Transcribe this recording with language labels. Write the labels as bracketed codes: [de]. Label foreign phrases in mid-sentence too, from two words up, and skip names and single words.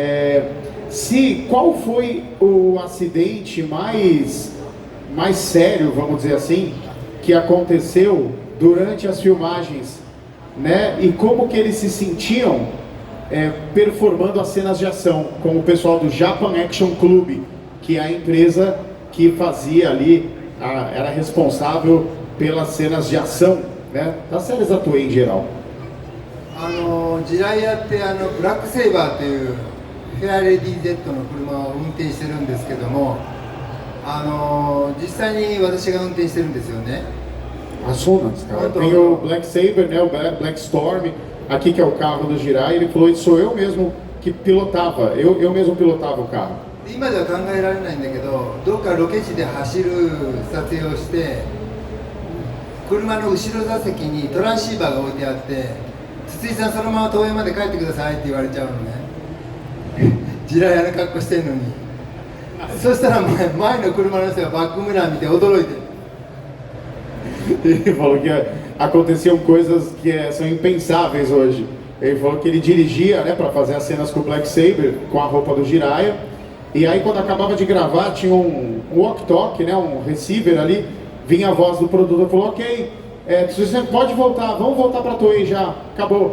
[pt] Qual foi o acidente mais sério, vamos dizer assim, que aconteceu durante as filmagens, né? E como que eles se sentiam performando as cenas de ação com o pessoal do Japan Action Club, que é a empresa que fazia ali, era responsável pelas cenas de ação, né? Das séries da Toei em geral. [ja] ジライアってブラックセイバーというフェアレディ Z の車を運転してるんですけども、実際に私が運転してるんですよね。 [pt] Ah, [ja] そうなんですか。 [pt] Tem o Black Saber, né? O Black Storm, aqui que é o carro do Jiraiya. Ele falou, isso sou eu mesmo que pilotava. Eu mesmo pilotava o carro. [ja] 今では考えられないんだけど、どっかロケ地で走る撮影をして、車の後ろ座席にトランシーバーが置いてあって、筒井さんそのまま東映まで帰ってくださいって言われちゃうのね。ジラヤの格好してんのに。そしたら前の車の人がバックミラー見て驚いてる。 [pt] Ele falou que aconteciam coisas que são impensáveis hoje. Ele falou que ele dirigia, né, para fazer as cenas com o Black Saber, com a roupa do Jiraiya. E aí quando acabava de gravar tinha um walkie-talkie, né, um receiver ali, vinha a voz do produtor e falou, ok, você pode voltar, vamos voltar para Toei já, acabou.